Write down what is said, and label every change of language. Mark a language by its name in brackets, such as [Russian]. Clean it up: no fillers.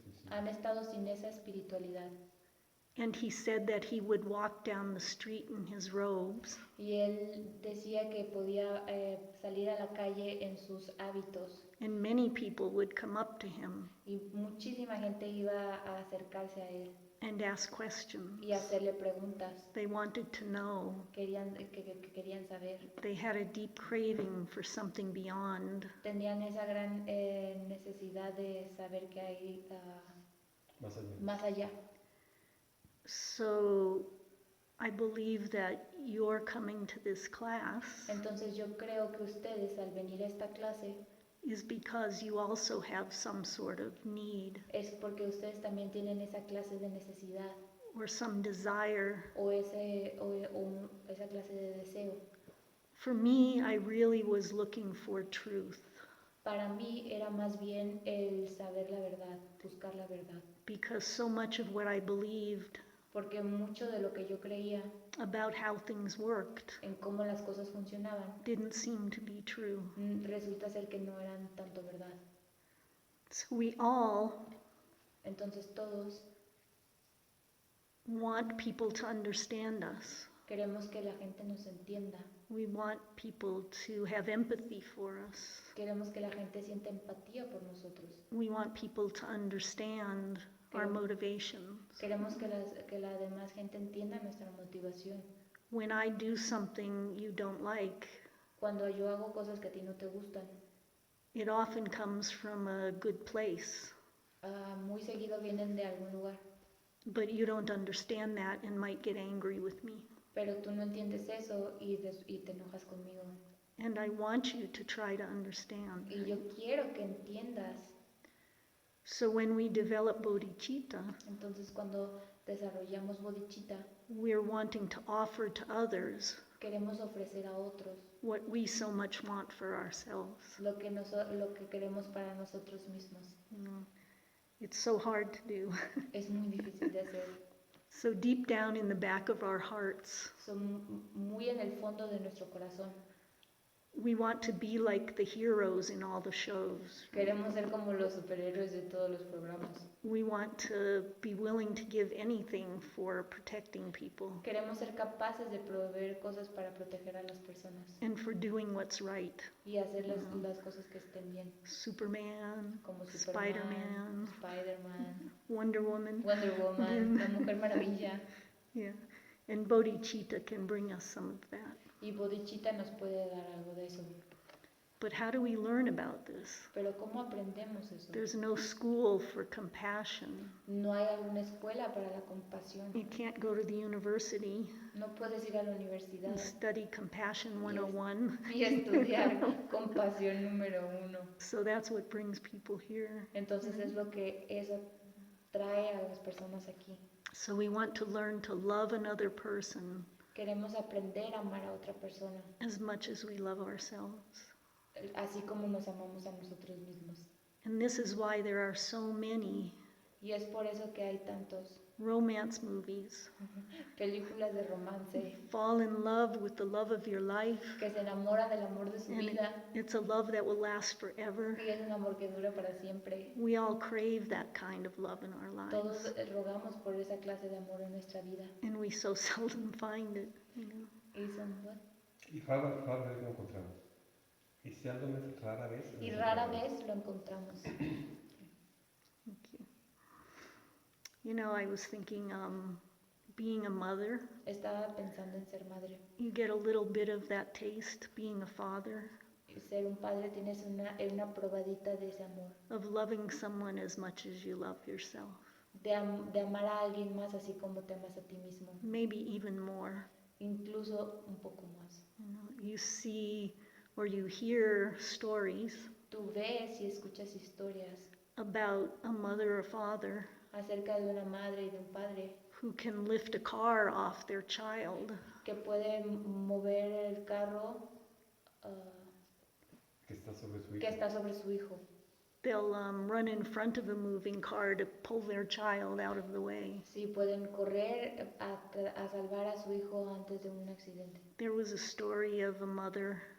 [Spanish] Han estado sin esa espiritualidad. [English] And he said that he would walk down the street in his robes. [Spanish] Y él decía que podía salir a la calle en sus hábitos. [English] And many people would come up to him. [Spanish] Y muchísima gente iba a acercarse a él. [English] And ask questions. [Spanish] Y hacerle preguntas. [English] They wanted to know. [Spanish] Querían saber. [English] They had a deep craving for something beyond. [Spanish] Tenían esa gran necesidad de saber que hay más allá. [English] So I believe that you're coming to this class. [Spanish] Entonces yo creo que ustedes al venir a esta clase [English] is because you also have some sort of need. [Spanish] Es porque ustedes también tienen esa clase de necesidad. [English] Or some desire. [Spanish] O esa clase de deseo. [English] For me, I really was looking for truth. [Spanish] Para mí era más bien el saber la verdad, buscar la verdad. [English] Because so much of what I believed [Spanish] porque mucho de lo que yo creía [English] about how things worked [Spanish] en cómo las cosas funcionaban [English] didn't seem to be true. [Spanish] Resulta ser que no eran tanto verdad. [English] So we all [Spanish] entonces todos [English] want people to understand us. [Spanish] Queremos que la gente nos entienda. [English] We want people to have empathy for us. [Spanish] Queremos que la gente sienta empatía por nosotros. [English] We want people to understand our motivations. [Spanish] Queremos que la demás gente entienda nuestra motivación. [English] When I do something you don't like, [Spanish] Cuando yo hago cosas que a ti no te gustan, [English] it often comes from a good place. [Spanish] Muy seguido vienen de algún lugar. [English] But you don't understand that and might get angry with me. [Spanish] Pero tú no entiendes eso y te enojas conmigo. [English] And I want you to try to understand. [Spanish] Y yo quiero que entiendas. [English] So when we develop bodhicitta, [Spanish] Entonces cuando desarrollamos bodhicitta, [English] we're wanting to offer to others [Spanish] queremos ofrecer a otros [English] what we so much want for ourselves. [Spanish] lo que queremos para nosotros mismos. [English] You know, it's so hard to do. [Spanish] Es muy difícil de hacer. [English] So deep down in the back of our hearts, [Spanish] Muy en el fondo de nuestro corazón, [English] we want to be like the heroes in all the shows. [Spanish] queremos ser como los superhéroes de todos los programas. [English] We want to be willing to give anything for protecting people [Spanish] Queremos ser capaces de proveer cosas para proteger a las personas [English] and for doing what's right. [Spanish] y hacer las cosas que estén bien. [English] Superman, [Spanish] Como [English] Spider-Man, [Spanish] Spider-Man, [English] Wonder Woman. [Spanish] Wonder Woman, la Mujer Maravilla. [English] Yeah, and bodhicitta can bring us some of that. [Spanish] Y bodhicitta nos puede dar algo de eso. [English] But how do we learn about this? [Spanish] Pero ¿cómo aprendemos eso? [English] There's no school for compassion. [Spanish] No hay alguna escuela para la compasión. [English] You can't go to the university [Spanish] No puedes ir a la universidad [English] and study Compassion 101. [Spanish] y estudiar compasión número 1. [English] So that's what brings people here. [Spanish] Entonces es lo que eso trae a las personas aquí. [English] So we want to learn to love another person [Spanish] Queremos aprender a amar a otra persona, [English] as much as we love ourselves. [Spanish] así como nos amamos a nosotros mismos. [English] And this is why there are so many [Spanish] Y es por eso que hay tantos [English] romance movies. [Spanish] películas de romance [English] Fall in love with the love of your life. [Spanish] que se enamoran del amor de su [English] And [Spanish] vida [English] it's a love that will last forever. [Spanish] y es un amor que dura para siempre. [English] We all crave that kind of love in our [Spanish] Todos [English] lives. [Spanish] rogamos por esa clase de amor en nuestra vida. [English] And we so seldom find it, you know. Y son what? [Spanish] Y rara vez lo encontramos. Y si algo es rara vez. Y rara vez lo encontramos. [English] Thank you. You know, I was thinking, being a mother, [Spanish] Estaba pensando en ser madre. [English] you get a little bit of that taste, being a father, [Spanish] Y ser un padre tienes una probadita de ese amor. [English] of loving someone as much as you love yourself. [Spanish] De amar a alguien más así como te amas a ti mismo. [English] Maybe even more. [Spanish] Incluso un poco más. [English] You know, you see or you hear stories [Spanish] Tú ves y escuchas historias [English] about a mother or father [Spanish] acerca de una madre y de un padre [English] who can lift a car off their child [Spanish] que puede mover el carro Que está sobre su que hijo. está sobre su hijo. [English] They'll run in front of a moving car to pull their child out of the way. [Spanish] Sí, pueden correr a salvar a su hijo antes de un accidente. [English] There was a story of a mother